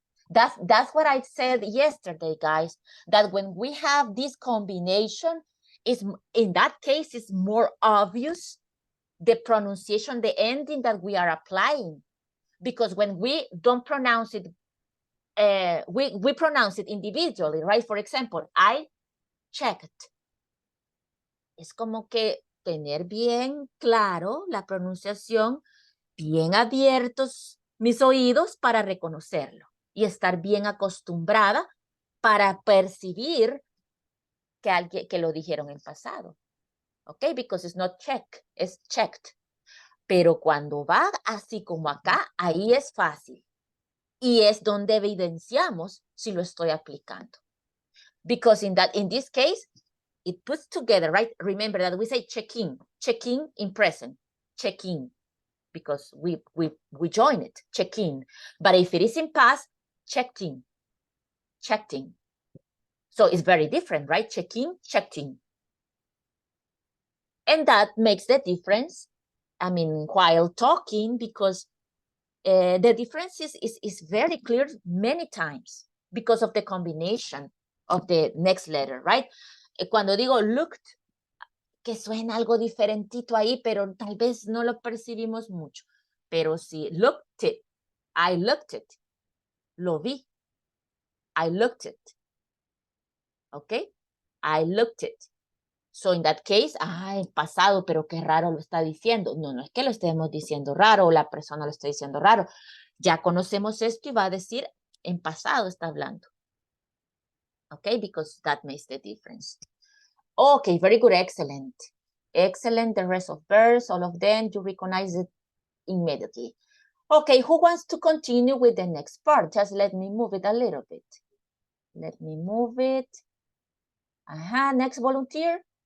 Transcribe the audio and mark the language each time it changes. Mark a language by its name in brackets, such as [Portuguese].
[English] That's what I said yesterday, guys, that when we have this combination, In that case, it's more obvious the pronunciation, the ending that we are applying. Because when we don't pronounce it, we pronounce it individually, right? For example, I checked. [Spanish] Es como que tener bien claro la pronunciación, bien abiertos mis oídos para reconocerlo y estar bien acostumbrada para percibir que lo dijeron en pasado. ¿Ok? [English] Because it's not check, it's checked. [Spanish] Pero cuando va así como acá, ahí es fácil. Y es donde evidenciamos si lo estoy aplicando. [English] Because in this case, it puts together, right? Remember that we say check-in in present, check-in, because we join it, check-in. But if it is in past, checked-in, checked-in. So it's very different, right? Check-in, checked-in. And that makes the difference, I mean, while talking, because the difference is very clear many times because of the combination of the next letter, right? [Spanish] Cuando digo looked, que suena algo diferentito ahí, pero tal vez no lo percibimos mucho. Pero si [English] looked it, I looked it, [Spanish] lo vi, [English] I looked it, okay? I looked it. So in that case, [Spanish] en pasado, pero qué raro lo está diciendo. No, no es que lo estemos diciendo raro o la persona lo está diciendo raro. Ya conocemos esto y va a decir en pasado está hablando. [English] Okay, because that makes the difference. Okay, very good, excellent. Excellent, the rest of verbs, all of them, you recognize it immediately. Okay, who wants to continue with the next part? Just let me move it a little bit. Let me move it. Next volunteer.